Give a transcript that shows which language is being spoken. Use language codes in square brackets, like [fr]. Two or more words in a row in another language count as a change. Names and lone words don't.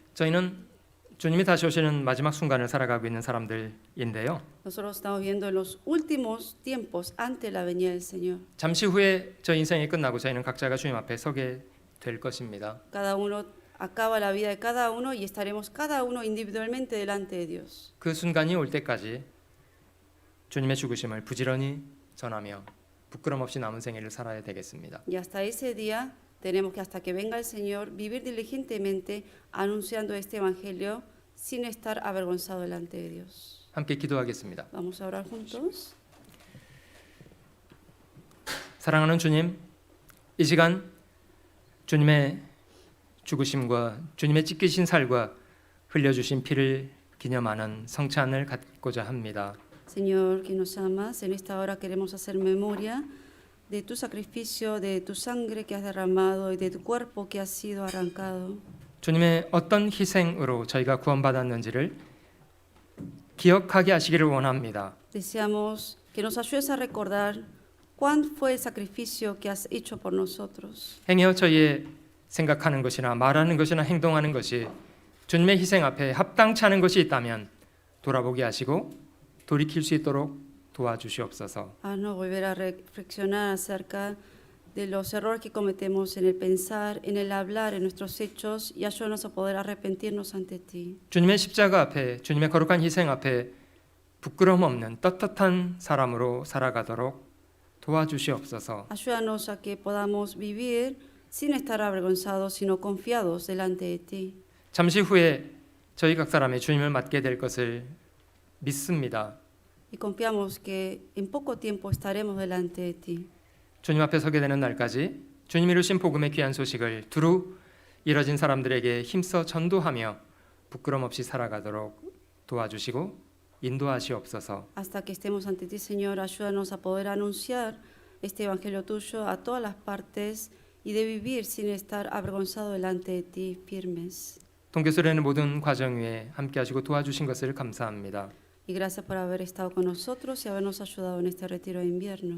[ko] 저희는 주님이 다시 오시는 마지막 순간을 살아가고 있는 사람들인데요. [es] Nosotros estamos viendo en los últimos tiempos ante la venida del Señor. [ko] 잠시 후에 저희 인생이 끝나고 저희는 각자가 주님 앞에 서게 될 것입니다. [es] Cada uno acaba la vida de cada uno y estaremos cada uno individualmente delante de Dios. [ko] 그 순간이 올 때까지 주님의 죽으심을 부지런히 전하며 부끄럼 없이 남은 생애를 살아야 되겠습니다. [es] Y hasta ese día tenemos que, hasta que venga el Señor, vivir diligentemente anunciando este evangelio sin estar avergonzado delante de Dios. [ko] 함께 기도하겠습니다. [es] Vamos a orar juntos. [ko] 사랑하는 주님, 이 시간 주님의 죽으심과 주님의 찢기신 살과 흘려주신 피를 기념하는 성찬을 갖고자 합니다. [es] Señor, que nos amas, en esta hora queremos hacer memoria de tu sacrificio, de tu sangre que has derramado y de tu cuerpo que ha sido arrancado. [ko] 주님의 어떤 희생으로 저희가 구원받았는지를 기억하게 하시기를 원합니다. [es] Deseamos que nos ayudes a recordar cuál fue el sacrificio que has hecho por nosotros. [ko] 행여 저희의 생각하는 것이나 말하는 것이나 행동하는 것이 주님의 희생 앞에 합당치 않은 것이 있다면 돌아보게 하시고 돌이킬 수 있도록 도와주시옵소서. [es] Haznos volver a reflexionar acerca de los errores que cometemos en el pensar, en el hablar, en nuestros hechos y ayúdanos a poder arrepentirnos ante ti. [ko] 주님의 십자가 앞에 주님의 거룩한 희생 앞에 부끄러움 없는 떳떳한 사람으로 살아가도록 도와주시옵소서. [es] Ayúdanos a que podamos vivir sin estar avergonzados, sino confiados delante de ti. [ko] 잠시 후에 저희 각 사람이 주님을 맞게 될 것을 믿습니다. [es] Y confiamos que en poco tiempo estaremos delante de ti. [ko] 주님 앞에 서게 되는 날까지 주님 이루신 복음의 귀한 소식을 두루 이뤄진 사람들에게 힘써 전도하며 부끄럼 없이 살아가도록 도와주시고 인도하시옵소서. [es] Hasta que estemos ante ti, Señor, ayúdanos a poder anunciar este evangelio tuyo a todas las partes y de vivir sin estar avergonzado delante de ti, firmes. [ko] 동교수련의 모든 과정 위에 함께 하시고 도와주신 것을 감사합니다. [es] Y gracias por haber estado con nosotros y habernos ayudado en este retiro de invierno.